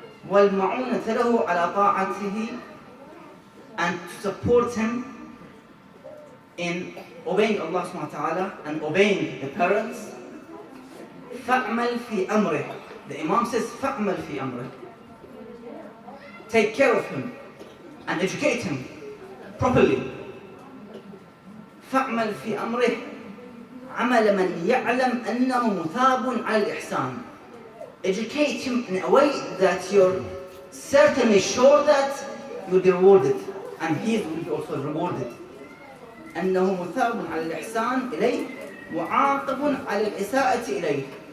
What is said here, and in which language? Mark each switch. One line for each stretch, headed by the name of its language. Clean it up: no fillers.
Arabic: والمعونة له على طاعته,
English: and to support him in obeying Allah subhanahu wa ta'ala and obeying the parents.
Arabic: فأعمل في أمره.
English: The Imam says,
Arabic: فأعمل في أمره.
English: Take care of him and educate him properly.
Arabic: فأعمل في أمره عمل من يعلم أنه مثاب على الإحسان.
English: Educate him in a way that you're certainly sure that you'll be rewarded, and he will be also rewarded.
Arabic: أنه مثاب على الإحسان إليه وعاقب على الإساءة إليه.